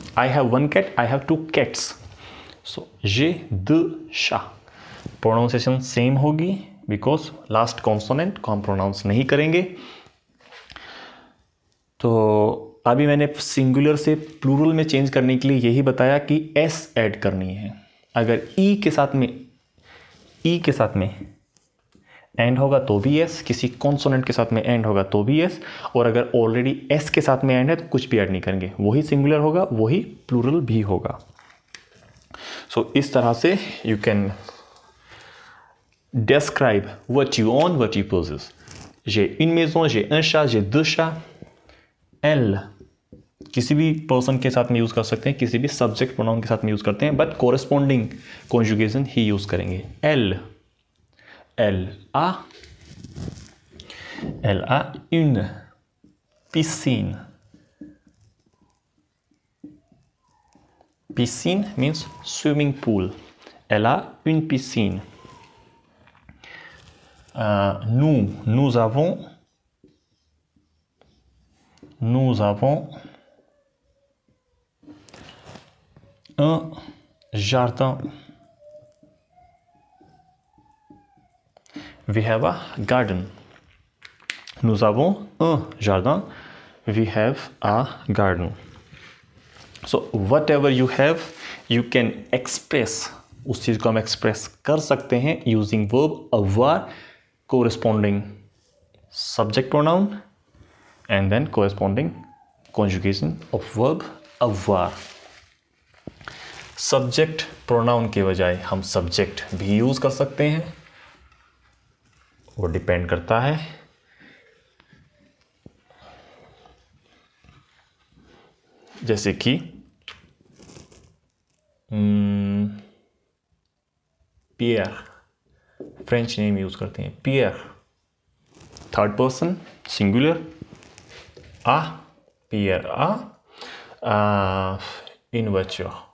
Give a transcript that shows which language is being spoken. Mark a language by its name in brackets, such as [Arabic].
[English] I have one cat, I have two cats. [French] So j'ai deux chats. [Hindi] Pronunciation same होगी because last consonant को हम pronounce नहीं करेंगे। तो अभी मैंने सिंगुलर से प्लूरल में चेंज करने के लिए यही बताया कि एस ऐड करनी है। अगर ई के साथ में एंड होगा तो भी एस, किसी कॉन्सोनेंट के साथ में एंड होगा तो भी एस, और अगर ऑलरेडी एस के साथ में एंड है तो कुछ भी ऐड नहीं करेंगे, वही सिंगुलर होगा, वही प्लूरल भी होगा। [English] so [Hindi] इस तरह से [English] You can describe what you own, what you possess. [French] J'ai une maison, j'ai un chat, j'ai deux chats. [Hindi] Elle, किसी भी पर्सन के साथ में यूज कर सकते हैं, किसी भी सब्जेक्ट प्रोनाउन के साथ में यूज करते हैं, but corresponding conjugation he use करेंगे। [French] Elle, elle a une piscine. [English] Piscine means swimming pool. [French] Elle a une piscine. Nous avons un jardin. [English] We have a garden. [French] Nous avons un jardin. [English] We have a garden. So whatever you have, you can express. [Hindi] उस चीज को हम express कर सकते हैं [English] Using verb avoir, corresponding subject pronoun, and then corresponding conjugation of verb avoir. [Hindi] Subject pronoun के बजाय हम सब्जेक्ट भी यूज कर सकते हैं, वो डिपेंड करता है जैसे कि पियर, फ्रेंच नेम यूज करते हैं पियर, थर्ड पर्सन सिंगुलर, [French] आ पियर आ इन voiture.